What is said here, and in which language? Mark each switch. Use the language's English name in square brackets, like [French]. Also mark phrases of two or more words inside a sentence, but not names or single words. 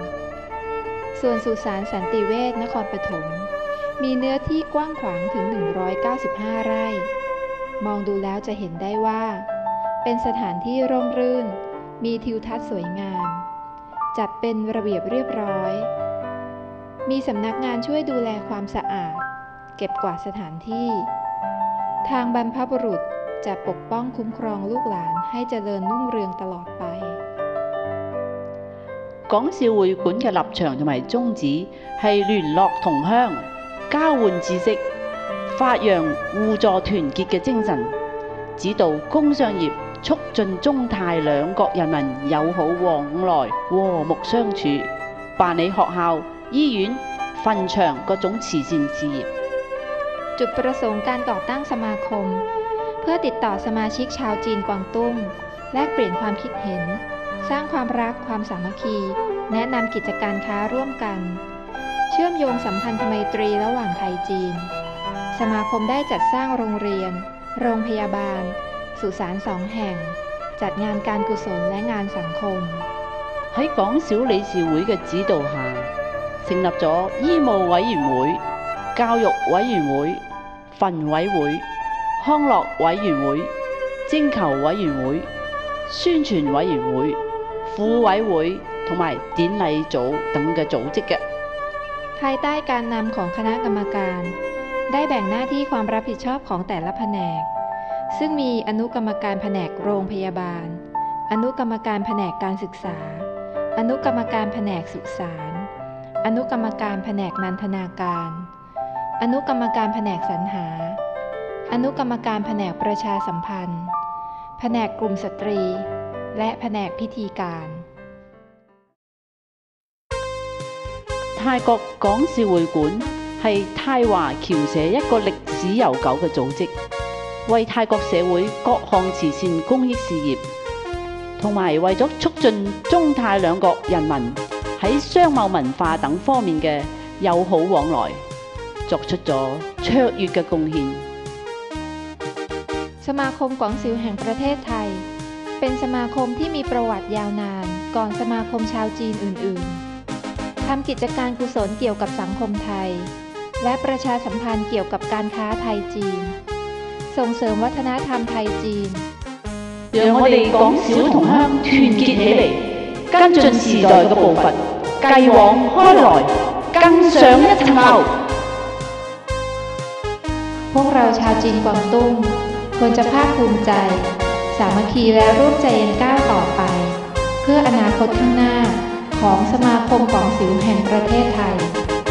[Thai] ส่วนสุสานสันติเวชนครปฐมมีเนื้อที่กว้างขวางถึง195 ไร่มองดูแล้วจะเห็นได้ว่าเป็นสถานที่ร่มรื่นมีทิวทัศน์สวยงามจัดเป็นระเบียบเรียบร้อยมีสำนักงานช่วยดูแลความสะอาดเก็บกวาดสถานที่ทางบรรพบุรุษจะปกป้องคุ้มครองลูกหลานให้เจริญรุ่งเรืองตลอดไป [Cantonese] 港肇會館嘅立場同埋宗旨係聯絡同鄉、交換知識、發揚互助團結嘅精神，指導工商業，促進中泰兩國人民友好往來、和睦相處，辦理學校、醫院、墳場各種慈善事業。 [Thai] จุดประสงค์การก่อตั้งสมาคมเพื่อติดต่อสมาชิกชาวจีนกวางตุ้งแลกเปลี่ยนความคิดเห็นสร้างความรักความสามัคคีแนะนำกิจการค้าร่วมกันเชื่อมโยงสัมพันธไมตรีระหว่างไทยจีนสมาคมได้จัดสร้างโรงเรียนโรงพยาบาลสุสาน2 แห่งจัดงานการกุศลและงานสังคม [Cantonese] 喺港肇理事會嘅指導下，成立咗醫務委員會、教育委員會、墳委會、康樂委員會、徵求委員會、宣傳委員會、婦委會同埋典禮組等嘅組織嘅。 [Thai] ภายใต้การนำของคณะกรรมการได้แบ่งหน้าที่ความรับผิดชอบของแต่ละแผนกซึ่งมีอนุกรรมการแผนกโรงพยาบาล อนุกรรมการแผนกการศึกษา อนุกรรมการแผนกสุสานอนุกรรมการแผนกนันทนาการ อนุกรรมการแผนกสรรหา อนุกรรมการแผนกประชาสัมพันธ์ แผนกกลุ่มสตรี และแผนกพิธีการ [Cantonese] 泰國講笑會館係泰華僑社一個歷史悠久嘅組織，為泰國社會各項慈善公益事業，同埋為咗促進中泰兩國人民喺商貿文化等方面嘅友好往來，作出咗卓越嘅貢獻。 [Thai] สมาคมก๋องซิลแห่งประเทศไทยเป็นสมาคมที่มีประวัติยาวนานก่อนสมาคมชาวจีนอื่นๆทำกิจการกุศลเกี่ยวกับสังคมไทยและประชาสัมพันธ์เกี่ยวกับการค้าไทยจีนส่งเสริมวัฒนธรรมไทยจีน [Cantonese] 讓我哋港小同鄉團結起嚟，跟進時代嘅步伐，繼往開來，更上一層樓。 [Thai] พวกเราชาวจีนกวางตุ้งควรจะภาคภูมิใจสามัคคีและร่วมใจกันก้าวต่อไปเพื่ออนาคตข้างหน้าของสมาคมก๋องซิลแห่งประเทศไทย